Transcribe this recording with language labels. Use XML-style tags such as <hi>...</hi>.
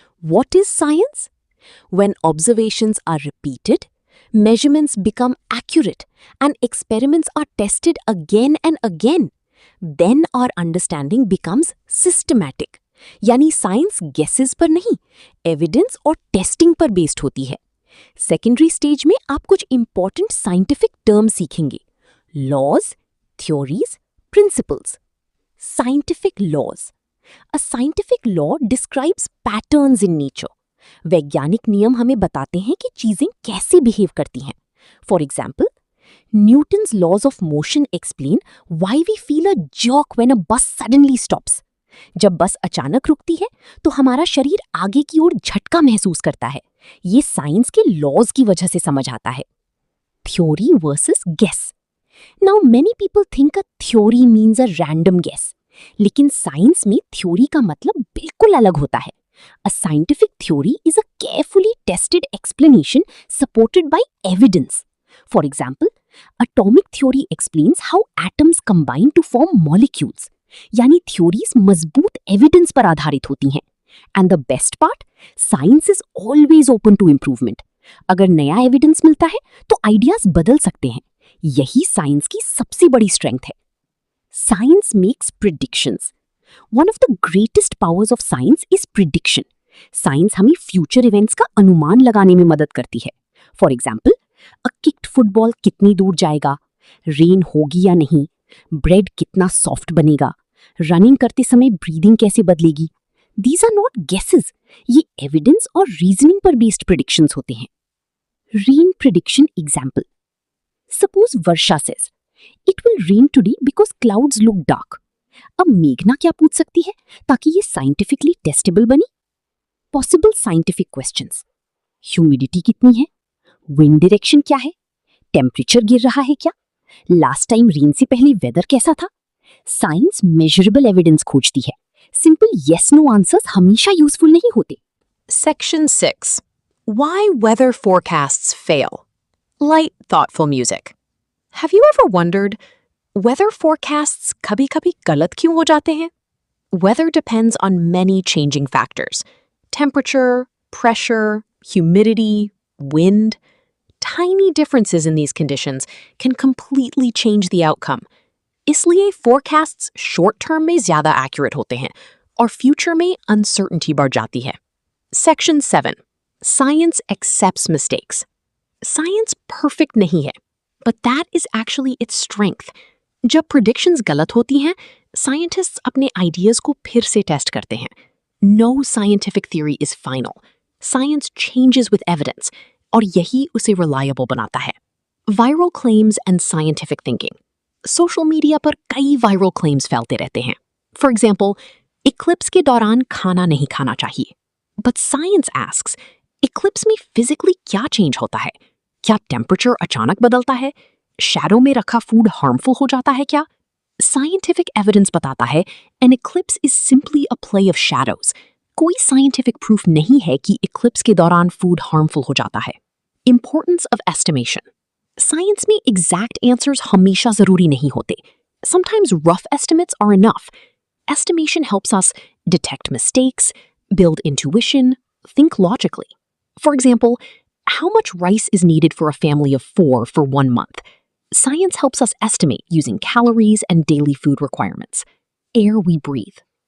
<en>What is science? When observations are repeated, measurements become accurate, and experiments are tested again and again, then our understanding becomes systematic.</en> <hi>यानी science guesses पर नहीं, evidence और testing पर based होती है। Secondary stage में आप कुछ इंपॉर्टेंट साइंटिफिक टर्म सीखेंगे: laws, theories, principles. Scientific laws.</hi> <en>A scientific law describes patterns in nature.</en> <hi>वैज्ञानिक नियम हमें बताते हैं कि चीजें कैसे बिहेव करती हैं।</hi> <en>For example, Newton's laws of motion explain why we feel a jerk when a bus suddenly stops.</en> <hi>जब बस अचानक रुकती है तो हमारा शरीर आगे की ओर झटका महसूस करता है। ये साइंस के लॉज की वजह से समझ आता है।</hi> <en>Theory versus guess. Now many people think a theory means a random guess.</en> <hi>लेकिन साइंस में थ्योरी का मतलब बिल्कुल अलग होता है।</hi> <en>A scientific theory is a carefully tested explanation supported by evidence. For example, atomic theory explains how atoms combine to form molecules.</en> <hi>यानी theories मजबूत एविडेंस पर आधारित होती हैं।</hi> <en>And the best part, science is always open to improvement.</en> <hi>अगर नया evidence मिलता है तो आइडियाज बदल सकते हैं। यही साइंस की सबसे बड़ी स्ट्रेंथ है।</hi> <en>Science makes predictions. One of the greatest powers of science is prediction.</en> <hi>Science हमें future events का अनुमान लगाने में मदद करती है।</hi> <en>For example, a kicked football</en> <hi>कितनी दूर जाएगा, रेन होगी या नहीं, ब्रेड कितना सॉफ्ट बनेगा, रनिंग करते समय ब्रीदिंग कैसे बदलेगी।</hi> <en>These are not guesses.</en> <hi>ये एविडेंस और रीजनिंग पर बेस्ड प्रिडिक्शंस होते हैं। Rain prediction example.</hi> <en>Suppose Varsha says, It will rain today because clouds look dark.</en> <hi>अब मेघना क्या पूछ सकती है ताकि ये साइंटिफिकली टेस्टेबल बनी? पॉसिबल साइंटिफिक क्वेश्चंस: ह्यूमिडिटी कितनी है, विंड डायरेक्शन क्या है, टेम्परेचर गिर रहा है क्या, लास्ट टाइम रेन से पहले वेदर कैसा था। साइंस मेजरेबल एविडेंस खोजती है। सिंपल येस नो आंसर्स हमेशा यूजफुल नहीं होते।</hi> <en>Section 6. Why weather forecasts fail. Light, thoughtful music. Have you ever wondered, weather forecasts</en> <hi>कभी-कभी गलत क्यों हो जाते हैं?</hi> <en>Weather depends on many changing factors. Temperature, pressure, humidity, wind. Tiny differences in these conditions can completely change the outcome.</en> <hi>इसलिए forecasts short term में ज़्यादा accurate होते हैं और future में uncertainty बढ़ जाती है।</hi> <en>Section 7. Science accepts mistakes. Science perfect</en> <hi>नहीं है,</hi> <en>but that is actually its strength.</en> <hi>जब predictions गलत होती हैं, scientists अपने ideas को फिर से test करते हैं।</hi> <en>No scientific theory is final. Science changes with evidence,</en> <hi>और यही उसे reliable बनाता है।</hi> <en>Viral claims and scientific thinking.</en> <hi>Social media पर कई viral claims फैलते रहते हैं।</hi> <en>For example,</en> <hi>eclipse के दौरान खाना नहीं खाना चाहिए।</hi> <en>But science asks, eclipse में physically क्या change होता है?</en> <hi>क्या टेम्परेचर अचानक बदलता है? शैडो में रखा फूड हार्मफुल हो जाता है क्या?</hi> <en>scientific evidence</en> <hi>बताता है</hi> <en>an eclipse is simply a play of shadows.</en> <hi>कोई साइंटिफिक प्रूफ नहीं है कि इक्लिप्स के दौरान फूड हार्मफुल हो जाता है।</hi> <en>Importance of estimation.</en> <hi>साइंस में एग्जैक्ट आंसर्स हमेशा जरूरी नहीं होते।</hi> <en>Sometimes rough estimates are enough. Estimation helps us detect mistakes, build intuition, think logically. For example, how much rice is needed for a family of 4 for 1 month? Science helps us estimate using calories and daily food requirements. Air we breathe.</en>